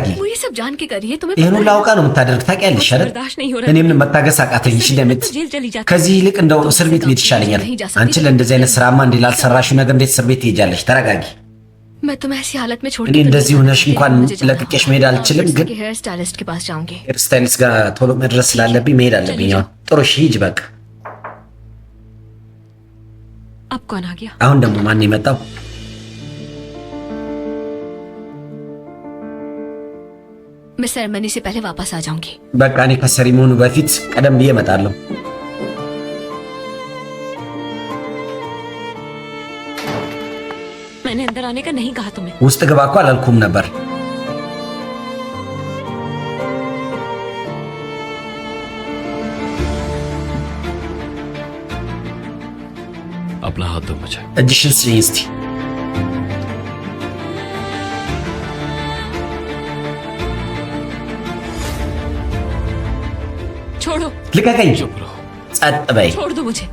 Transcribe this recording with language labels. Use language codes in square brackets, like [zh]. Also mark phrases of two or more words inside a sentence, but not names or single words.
[hi] वो ये सब जान के करिए, तुम्हें [am] ይህን ሁሉ አውቃ ነው የምታደርግ ታውቂያለሽ አይደል? [hi] बर्दाश्त नहीं हो रहा। [am] እኔ ምንም መታገስ አቃተኝ። እሺ ለምት [hi] जेल चली जाती। [am] ከዚህ ይልቅ እንደው እስር ቤት ቤት ይሻለኛል። አንቺ ለእንደዚህ አይነት ስራማ እንዴ ላልሰራሽው ነገር እንዴት እስር ቤት ትሄጃለሽ? ተረጋጊ። [hi] मैं तुम्हें ऐसी हालत में छोड़ [am] እኔ እንደዚህ ሆነሽ እንኳን ለቅቄሽ መሄድ አልችልም፣ ግን [en] hair stylist [hi] के पास जाऊंगी। [en] hair styles [am] ጋር ቶሎ መድረስ ስላለብኝ መሄድ አለብኝ። አሁን ጥሩ እሺ ሂጅ በቃ። [hi] अब कौन आ गया? [am] አሁን ደግሞ ማን የመጣው? [hi] मैं सेरेमनी से पहले वापस आ जाऊंगी। [am] በቃ እኔ ከሰሪሞኑ በፊት ቀደም ብዬ እመጣለሁ። [hi] मैंने अंदर आने का नहीं कहा तुम्हें। [am] ውስጥ ግባ እኮ አላልኩም ነበር። [hi] अपना हाथ दो मुझे। [am] እጅሽን ስጪኝ እስቲ። [hi] छोड़ो, [am] ልቀቀኝ። [hi] चुप रहो। [am] ጸጥ በይ። [hi] छोड़ दो मुझे।